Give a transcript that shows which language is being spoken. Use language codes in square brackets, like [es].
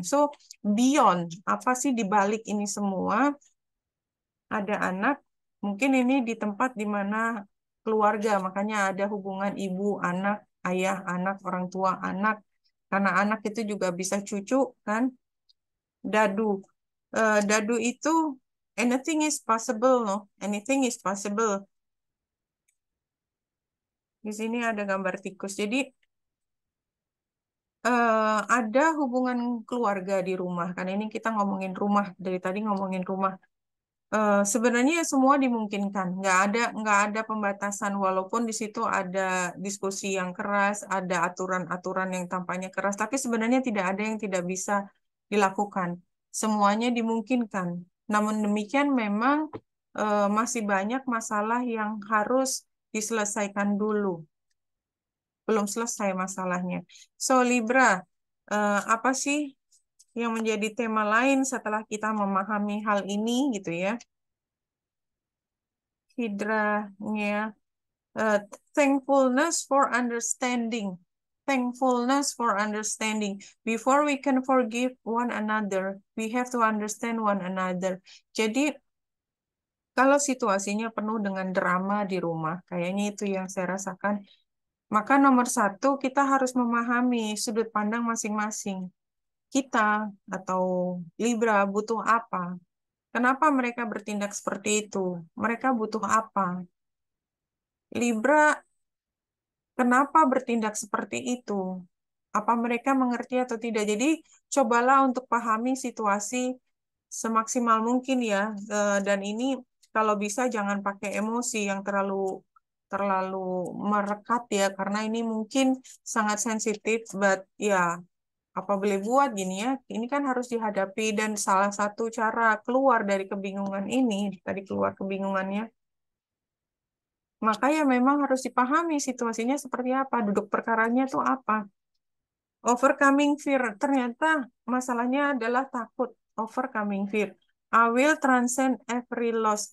[id] So, beyond apa sih di balik ini semua? Ada anak, mungkin ini di tempat di mana keluarga, makanya ada hubungan ibu, anak, ayah, anak, orang tua, anak. Karena anak itu juga bisa cucu, kan? Dadu. Dadu itu [en] anything is possible, no? Anything is possible. [id] Di sini ada gambar tikus. Jadi ada hubungan keluarga di rumah. Karena ini kita ngomongin rumah, dari tadi ngomongin rumah. Sebenarnya semua dimungkinkan, nggak ada pembatasan walaupun di situ ada diskusi yang keras, ada aturan-aturan yang tampaknya keras, tapi sebenarnya tidak ada yang tidak bisa dilakukan. Semuanya dimungkinkan. Namun demikian memang masih banyak masalah yang harus diselesaikan dulu. Belum selesai masalahnya. So Libra, apa sih yang menjadi tema lain setelah kita memahami hal ini gitu ya? [en] Hidranya, uh, thankfulness for understanding. Thankfulness for understanding. Before we can forgive one another, we have to understand one another. [id] Jadi, kalau situasinya penuh dengan drama di rumah, kayaknya itu yang saya rasakan, maka nomor satu, kita harus memahami sudut pandang masing-masing. Kita atau Libra butuh apa? Kenapa mereka bertindak seperti itu? Mereka butuh apa? Libra kenapa bertindak seperti itu? Apa mereka mengerti atau tidak? Jadi, cobalah untuk pahami situasi semaksimal mungkin ya. Dan ini kalau bisa jangan pakai emosi yang terlalu terlalu merekat ya, karena ini mungkin sangat sensitif. But ya, apa boleh buat gini ya? Ini kan harus dihadapi dan salah satu cara keluar dari kebingungan ini, tadi keluar kebingungannya. Maka ya memang harus dipahami situasinya seperti apa, duduk perkaranya itu apa. [en] Overcoming fear. [id] Ternyata masalahnya adalah takut. [en] Overcoming fear. I will transcend every loss.